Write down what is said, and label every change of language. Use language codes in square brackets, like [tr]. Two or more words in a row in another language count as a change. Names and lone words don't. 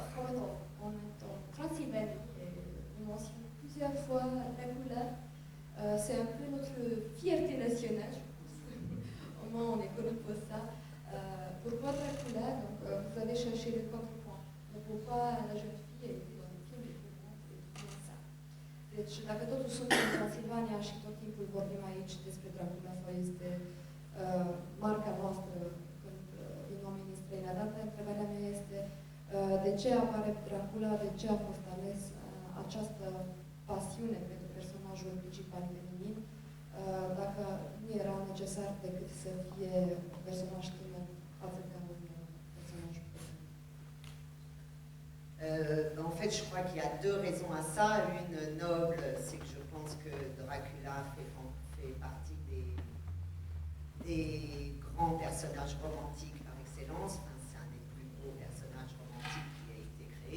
[fr] Comme en étant Transylvanie, on mentionne plusieurs fois Dracula. C'est un peu notre fierté nationale, je pense. Au moins on est connu pour ça. Pourquoi Dracula? Donc vous avez cherché le contrepoint. Donc pourquoi la jeune fille a été dans le film et tout ça. [ro] Deci, dacă totul suntem în Transilvania și tot timpul vorbim aici despre Dracula sau este marca noastră când vin oamenii în străinătate, întrebarea mea este De ce apare Dracula, de ce a fost ales această pasiune pentru personajul principal feminin, dacă nu era necesar decât să fie un personaj tânăr față de un personaj feminin. [fr] En fait, je crois qu'il y a deux raisons à ça. Une noble, c'est que je pense que Dracula fait partie des grands personnages romantiques par excellence. Enfin, c'est un des plus gros personnages romantiques qui a été créé.